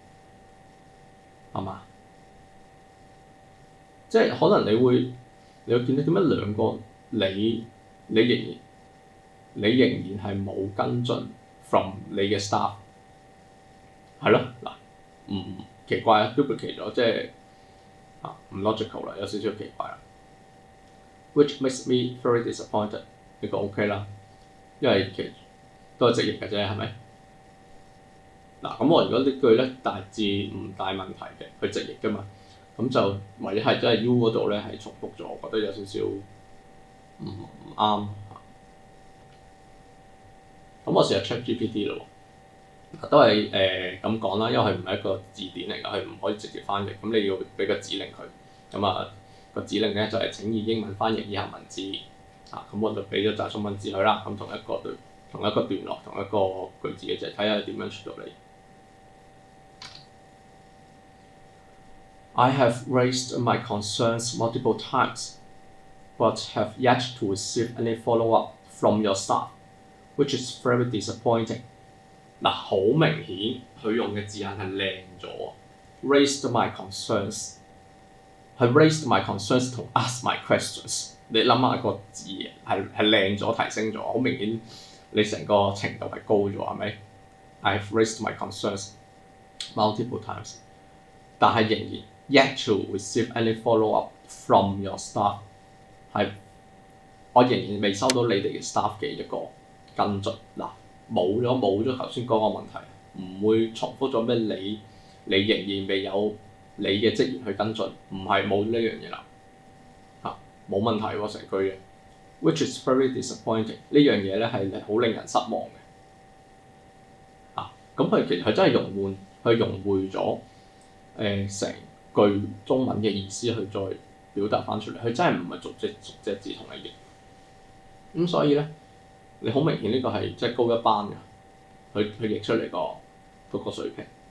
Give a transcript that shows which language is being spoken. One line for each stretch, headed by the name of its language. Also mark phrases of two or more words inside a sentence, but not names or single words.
Cantonese: 係嘛？即係可能你會見到點解兩個你仍然係冇跟進 from 你嘅 staff 係咯嗱，唔奇怪啊 duplicate 咗，即係唔 logical 啦，有少少奇怪啦。
English: Which makes me very disappointed，
Cantonese: 呢個 OK 啦，因為其實都係直譯嘅啫，係咪？嗱，咁我如果呢句咧大致唔大問題嘅，佢直譯㗎嘛，咁就唯一係真係 U 嗰度咧係重複咗，我覺得有少少唔啱。咁我試下 ChatGPT 咯喎，都係咁講啦，因為佢唔係一個字典嚟㗎，佢唔可以直接翻譯，咁你要俾個指令佢，咁個指令咧就係請以英文翻譯以下文字，咁我就俾咗紮中文字佢啦，咁同一個段落同一個句子嘅啫，睇下點樣出到嚟。
English: I have raised my concerns multiple times, but have yet to receive any follow-up from your staff, which is very disappointing.
Cantonese: 嗱，好明顯佢用嘅字眼係靚咗 ，
English: raised my concerns，
Cantonese: 係
English: raised my concerns
Cantonese: 同
English: ask my questions。
Cantonese: 你諗下個字係靚咗，提升咗，好明顯你成個程度係高咗，係咪 ？
English: I have raised my concerns multiple times，
Cantonese: 但係仍然
English: yet to receive any follow-up from your staff，
Cantonese: 係我仍然未收到你哋嘅 staff 嘅一個跟進。嗱，冇咗頭先嗰個問題，唔會重複咗咩你仍然未有你嘅職員去跟進，唔係冇呢樣嘢啦，冇問題喎成句嘅 ，
English: which is very disappointing。
Cantonese: 呢樣嘢咧係好令人失望嘅，咁佢其實佢真係融匯咗成句中文嘅意思去再表達翻出嚟，佢真係唔係逐隻字同你譯，咁所以咧你好明顯呢個係即係高一班嘅，佢譯出嚟嗰個水平。